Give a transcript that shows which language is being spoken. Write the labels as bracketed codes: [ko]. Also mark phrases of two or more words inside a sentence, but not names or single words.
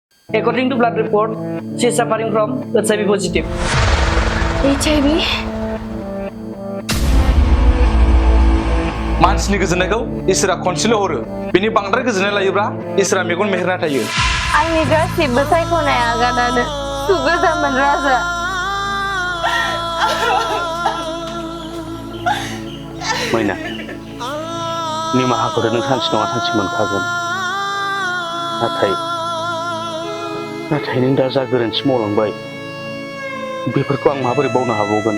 [en] According to blood report, she is suffering from HIV positive. HIV? [brx] मानसिनि गोजोननायखौ इसोरा खनसेल' हरो बिनि बांद्राय गोजोननाय लायोब्ला इसोरा मेगन मेहेरना थायो आंनि गासिबो सायख'नाय आगानानो सुगोजामोन राजा मैना निमाहाखौ नों सानसे नङा सानसे मोनखागोन नाथाय नों दा जा गोरोन्थि मावलांबाय बेफोरखौ आं माबोरै बावनो हाबावगोन